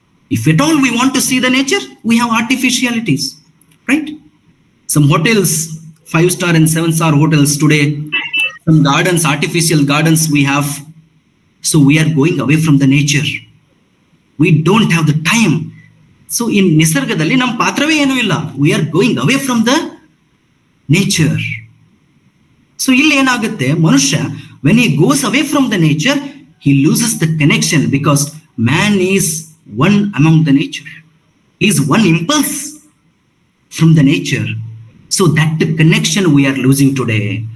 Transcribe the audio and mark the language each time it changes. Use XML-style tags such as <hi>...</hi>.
<en>If at all we want to see the nature, we have artificialities, right? Some hotels, 5-star and 7-star hotels today, some gardens, artificial gardens we have. So we are going away from the nature. We don't have the time.</en> <kn>So in ನಿಸರ್ಗದಲ್ಲಿ ನಮ್ಮ ಪಾತ್ರವೇ ಏನೂ ಇಲ್ಲ.</kn> <en>We are going away from the nature. So</en> <kn>ಇಲ್ಲಿ ಏನಾಗುತ್ತೆ, ಮನುಷ್ಯ</kn> <en>when he goes away from the nature, he loses the connection, because man is one among the nature. He is one impulse from the nature. So that connection we are losing today.</en>